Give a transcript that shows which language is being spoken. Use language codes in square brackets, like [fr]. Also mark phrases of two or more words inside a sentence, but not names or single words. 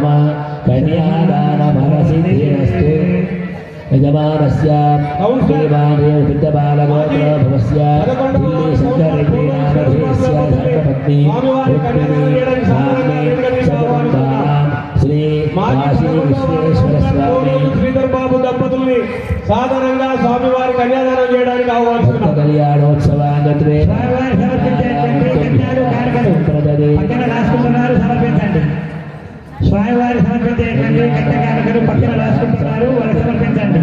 [sa] कन्यादानफलसिद्धिरस्तु. यजमानस्य श्रीमान्देवसिद्धबालगोत्रभवस्य दिल्लीशङ्कररेड्डिनामधेयस्य धर्मपत्नी रुक्मिणी सकुटुम्बानां श्री काशी विश्वेश्वरस्वामी [te] శ్రీధర్ బాబు దంపతుల్ని సాధారణంగా స్వామివారి కన్యాదానం చేయడానికి ఆహ్వానిస్తున్నాం. భక్తకళ్యాణోత్సవాంగత్వేన పక్కన రాసుకుంటున్నారు, సమర్పించండి. స్వామివారి సమర్పించేటువంటి కట్టకారకులు పక్కన రాసుకుంటున్నారు, వారికి సమర్పించండి.